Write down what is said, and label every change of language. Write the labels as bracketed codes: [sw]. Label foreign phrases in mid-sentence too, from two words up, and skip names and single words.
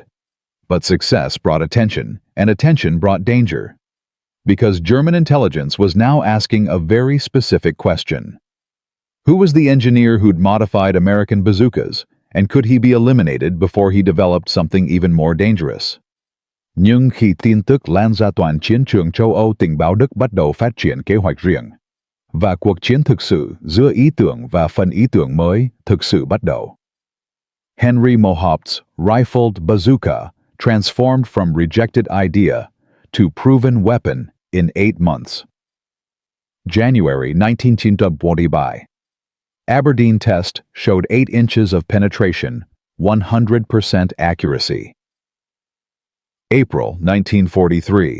[en] But success brought attention, and attention brought danger. Because German intelligence was now asking a very specific question. Who was the engineer who'd modified American bazookas, and could he be eliminated before he developed something even more dangerous? [vi] Nhưng khi tin tức lan ra toàn chiến trường châu Âu, tình báo Đức bắt đầu phát triển kế hoạch riêng. Và cuộc chiến thực sự giữa ý tưởng và phần ý tưởng mới thực sự bắt đầu. [en] Henry Mohaupt's rifled bazooka transformed from rejected idea to proven weapon in 8 months. January 1945. Aberdeen test showed 8 inches of penetration, 100% accuracy. April 1943.